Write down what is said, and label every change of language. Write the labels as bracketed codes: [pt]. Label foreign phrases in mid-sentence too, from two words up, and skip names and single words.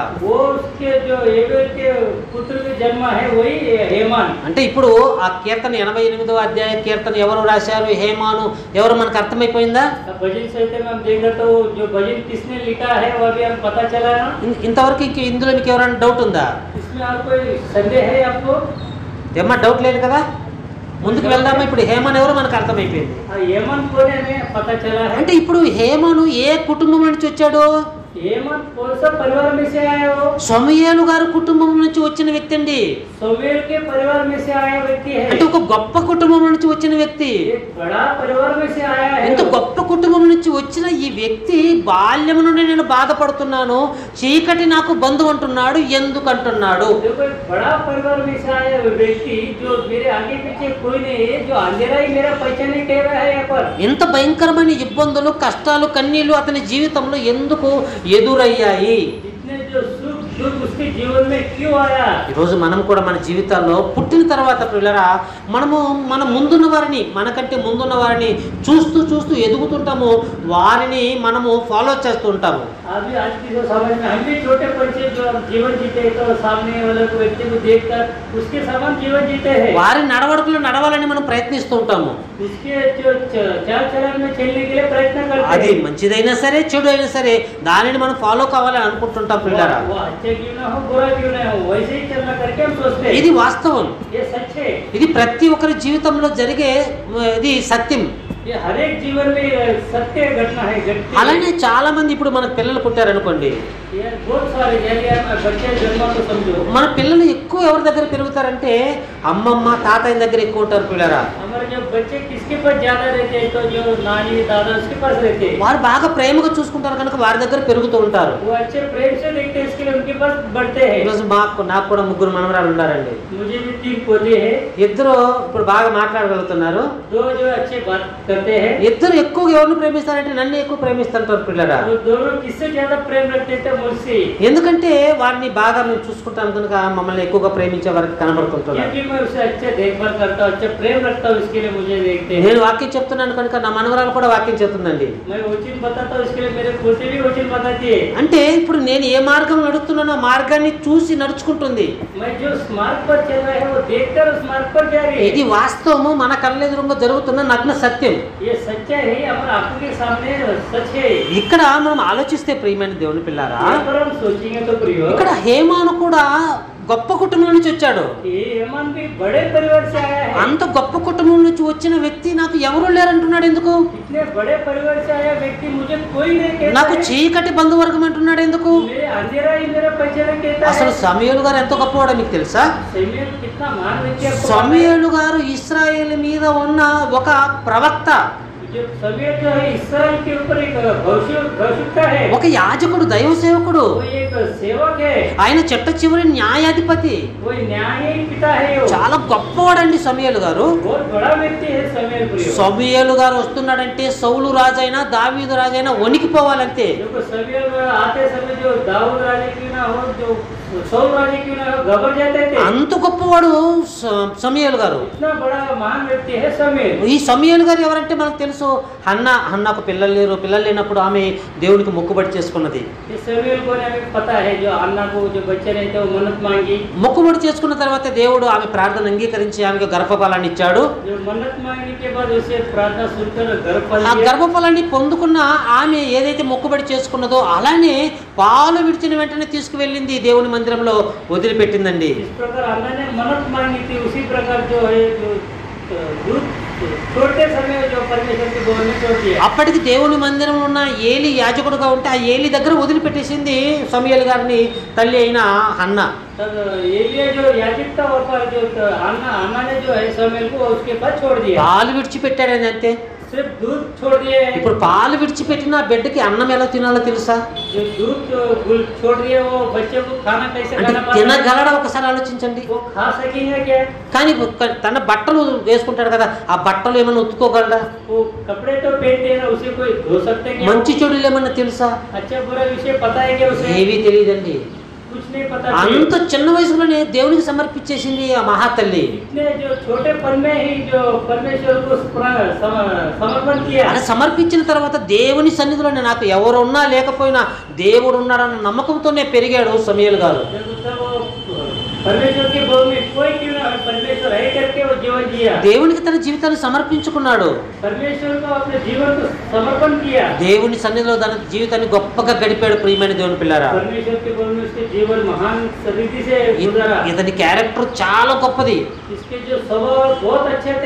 [hi] वो उसके जो हेबेल के पुत्र के जन्म है वही हेमान। [te] అంటే ఇప్పుడు ఆ కీర్తన 88వ అధ్యాయ కీర్తన ఎవరు రాశారు, హేమాను ఎవరు మనకు అర్థమైపోయిందా? [hi] भजन संहिता में हम देखा तो जो भजन किसने लिखा है वो भी हम पता चला ना। [te] ఇంతవరకు ఇందులో మీకు ఎవరైనా డౌట్ ఉందా? [hi] इसमें और कोई संदेह है आपको? [te] ఏమన్నా డౌట్ లేదు కదా? ముందుకు వెళ్దామా? ఇప్పుడు హేమాను ఎవరు మనకు అర్థమైపోయింది. [hi] हेमन कौन है हमें पता चला है। [te] అంటే ఇప్పుడు హేమాను ఏ కుటుంబం నుంచి వచ్చాడు? [hi] हेमन कौन सा परिवार में से आया हो? [te] సమూయేలు గారు కుటుంబం నుంచి వచ్చిన వ్యక్తి అండి. [hi] समूएल के परिवार में से आया व्यक्ति है। [te] అంటే ఒక గొప్ప కుటుంబం నుంచి వచ్చిన వ్యక్తి. [hi] एक बड़ा परिवार में से आया है। [te] ఇంత గొప్ప కుటుంబం నుంచి వచ్చిన ఈ వ్యక్తి బాల్యం నుండి నేను బాధపడుతున్నాను, చీకటి నాకు బంధువు అంటున్నాడు. ఎందుకు అంటున్నాడు? [hi] देखो एक बड़ा परिवार में से आया व्यक्ति जो मेरे आगे पीछे कोई नहीं है, जो अंधेरा ही मेरा पहचाने कह रहा है। यहाँ पर [te] ఇంత భయంకరమైన ఇబ్బందులు, కష్టాలు, కన్నీళ్లు అతని జీవితంలో ఎందుకు ఎదురయ్యాయి? [hi] इतने जो सुख दुख उसके जीवन में क्यों आया? [te] ఈరోజు మనం కూడా మన జీవితాల్లో పుట్టిన తర్వాత పిల్లరా మన ముందున్న వారిని మనకంటే ముందున్న వారిని చూస్తూ చూస్తూ ఎదుగుతుంటాము, వారిని మనము ఫాలో చేస్తూ ఉంటాము. [hi] अभी आज की जो समाज में हम भी छोटे बच्चे जो जीवन जीते हैं, तो सामने वाले को व्यक्ति को देखकर उसके समान जीवन जीते हैं. [te] వారి నడవడికలు నడవాలని మనం ప్రయత్నిస్తూ ఉంటాము. [hi] उसके जो चाल चलन में चलने के लिए प्रयत्न करते हैं. [te] అది మంచిదైనా సరే చెడు అయినా సరే దానిని మనం ఫాలో కావాలని అనుకుంటుంటాం పిల్లరా. [hi] वो अच्छे क्यों ना हो, बुरा क्यों ना हो, वैसे ही चलना करके हम सोचते हैं. [te] ఇది వాస్తవం, [hi] ये सच है. [te] ఇది ప్రతి ఒక్కరి జీవితంలో జరిగే ఇది సత్యం. [hi] ये हर एक जीवन में सत्य घटना है, घटती है. [te] అలానే చాలా మంది ఇప్పుడు మనకు పిల్లలు పుట్టారనుకోండి, [hi] ये बहुत सारे जरिए बच्चे जन्म को समझो. [te] మన పిల్లలు ఎక్కువ ఎవరి దగ్గర పెరుగుతారంటే అమ్మమ్మ తాతయ్య దగ్గర ఎక్కువ ఉంటారు పిల్లరా. [hi] हमारे जो बच्चे किसके पास ज्यादा रहते हैं, तो जो नानी दादा उसके पास रहते हैं. [te] వారు బాగా ప్రేమగా చూసుకుంటారు కనుక వారి దగ్గర పెరుగుతూ ఉంటారు. [hi] वो अच्छे प्रेम से देखते हैं, इसके लिए उनके पास बढ़ते हैं. [te] ఈరోజు నాకు కూడా ముగ్గురు మనవరాలు ఉన్నారండి. [hi] मुझे भी 3 पोते हैं. [te] ఇద్దరు ఇప్పుడు బాగా మాట్లాడగలుగుతున్నారు. [hi] 2 जो अच्छे बात करते हैं. [te] ఇద్దరు ఎక్కువగా ఎవరిని ప్రేమిస్తారంటే నన్ను ఎక్కువ ప్రేమిస్తుంటారు పిల్లరా. [hi] वो दोनों किससे ज्यादा प्रेम रखते थे, मुझसे. [te] ఎందుకంటే వారిని బాగా మేము చూసుకుంటాం కనుక మమ్మల్ని ఎక్కువగా ప్రేమించే వారికి కనబడుతుంటున్నారు. [hi] क्योंकि मैं उसे अच्छे देखभाल करता हूँ, अच्छा प्रेम रखता हूँ, इसके लिए मुझे देखते हैं. [te] నేను వాక్యం చెప్తున్నాను కనుక నా మనవరాలు కూడా వాక్యం చెప్తుందండి. [hi] मैं वचन बताता हूँ, इसके लिए मेरे पोते भी वचन बताती है. [te] అంటే ఇప్పుడు నేను ఏ మార్గం నడుస్తున్నానో ఆ మార్గాన్ని చూసి నడుచుకుంటుంది. [hi] मैं जो मार्ग पर चल रहा है वो देखकर उस मार्ग पर जा रही है. [te] ఇది వాస్తవము, మన కళ్ళెదురుగా జరుగుతున్న నగ్న సత్యం. [hi] ये सच्चा है, हमारे आंखों के सामने सच है. [te] ఇక్కడ మనం ఆలోచిస్తే ప్రియమైన దేవుని పిల్లారా, [hi] यहाँ पर हम सोचेंगे तो प्रियो, [te] ఇక్కడ హేమాను కూడా గొప్ప కుటుంబం నుంచి వచ్చాడు. [hi] ये हेमन भी बड़े परिवार से आया है. [te] అంత గొప్ప కుటుంబం నుంచి వచ్చిన వ్యక్తి నాకు ఎవరు లేరంటున్నాడు ఎందుకు? [hi] इतने बड़े परिवार से आया व्यक्ति मुझे कोई नहीं कहता [te] నాకు [hi] है. [te] చీకటి బంధువర్గం అంటున్నాడు ఎందుకు? [hi] मेरे अंधेरा ही मेरा पहचान कहता [te] అసలు [hi] है. [te] సమూయేలు గారు ఎంత గొప్పవాడో మీకు తెలుసా? [hi] शमूएल कितना महान व्यक्ति है आपको पता है? [te] సమూయేలు గారు ఇశ్రాయేలు మీద ఉన్న ఒక ప్రవక్త, [hi] जो शमूएल जो है इस्राएल के ऊपर एक भविष्यवक्ता है. [te] ఒక యాజకుడు, దైవ సేవకుడు, [hi] वो एक सेवक है. [te] ఆయన చెట్ట చివరి న్యాయాధిపతి. [hi] वो न्यायी पिता है. वो [te] చాలా గొప్పవాడండి సమూయేలు గారు. [hi] बहुत बड़ा व्यक्ति है शमूएल प्रियो. [te] సమూయేలు గారు వస్తున్నాడంటే సౌలు రాజైనా దావీదు రాజైనా వణికిపోవాలంతే. [hi] देखो शमूएल आते समय जो दाऊद राजा क्यों ना हो, जो सौल राजा क्यों ना हो, घबर जाते थे. [te] అంత గొప్పవాడు సమూయేలు గారు. [hi] इतना बड़ा महान व्यक्ति है शमूएल. [te] ఈ సమూయేలు గారు ఎవరంటే మనకు తెలుసు. హన్నాకు పిల్లలు లేరు, పిల్లలు లేనప్పుడు ఆమె దేవునికి మొక్కుబడి చేసుకున్నది. [hi] ये शमूएल को हमें पता है, जो अन्ना को जो बच्चे रहते वो मन्नत मांगी. [te] మొక్కుబడి చేసుకున్న తర్వాత దేవుడు ఆమె ప్రార్థన అంగీకరించి ఆమెకు గర్భఫలాన్ని ఇచ్చాడు. [hi] जो मन्नत मांगने के बाद उसे प्रार्थना सुनकर गर्भफल [te] ఆ [hi] दिया. [te] గర్భఫలాన్ని పొందుకున్న ఆమె ఏదైతే మొక్కుబడి చేసుకున్నదో అలానే పాలు విడిచిన వెంటనే తీసుకువెళ్ళింది దేవుని మందిరంలో వదిలిపెట్టిందండి. [hi] इस प्रकार अन्ना ने मन्नत मांगी थी, उसी प्रकार जो है जो दूध छोड़ते समय जो परमेश्वर के भवन में छोड़ दिया. [te] అప్పటికి దేవుని మందిరంలో ఉన్న ఏలి యాజకుడుగా ఉంటే ఆ ఏలి దగ్గర వదిలిపెట్టేసింది సమూయేలు గారిని తల్లి అయిన హన్నా. [hi] तब एलिया जो याजक था वहाँ पर जो अन्ना ने जो है शमूएल को उसके पास छोड़ दिया. [te] పాలు విడిచిపెట్టాడని అంతే. [hi] सिर्फ दूध छोड़ दिए. [te] ఇప్పుడు పాలు విడిచిపెట్టిన ఆ బిడ్డకి అన్నం ఎలా తినాలో తెలుసా? [hi] जो दूध छोड़ दिए वो बच्चे को खाना कैसे [te] అంటే [hi] खाना पाता है? [te] తినగలడా ఒకసారి ఆలోచించండి. [hi] वो खा सकेंगे क्या? [te] కానీ తన బట్టలు వేసుకుంటాడు కదా, ఆ బట్టలు ఏమైనా ఉతుక్కోగలడా? [hi] वो कपड़े तो पहनते हैं ना, उसे कोई धो सकते हैं? [te] మంచి చెడులు ఏమన్నా తెలుసా? [hi] अच्छा बुरा विषय पता है क्या उसे? [te] ఏమీ తెలియదండి. [hi] कुछ नहीं पता. [te] అంత చిన్న వయసులోనే దేవునికి సమర్పించేసింది ఆ మహాతల్లి. [hi] इतने जो छोटे पन में ही जो परमेश्वर को समर्पण किया. [te] అలా సమర్పించిన తర్వాత దేవుని సన్నిధిలోనే నాకు ఎవరు ఉన్నా లేకపోయినా దేవుడు ఉన్నాడన్న నమ్మకంతోనే పెరిగాడు సమూయేలు గారు. [hi] परमेश्वर के भवन में कोई क्यों ना परमेश्वर है करके वो जीवन जिया. [te] దేవునికి తన జీవితాన్ని సమర్పించుకున్నాడు. [hi] परमेश्वर को अपने जीवन को समर्पण किया. [te] దేవుని సన్నిధిలో తన జీవితాన్ని గొప్పగా గడిపాడు ప్రియమైన దేవుని పిల్లారా. [hi] परमेश्वर के भवन में उसके जीवन महान रीति से गुजारा. [te] ఇతని క్యారెక్టర్ చాలా గొప్పది. [hi] इसके जो स्वभाव बहुत अच्छे थे.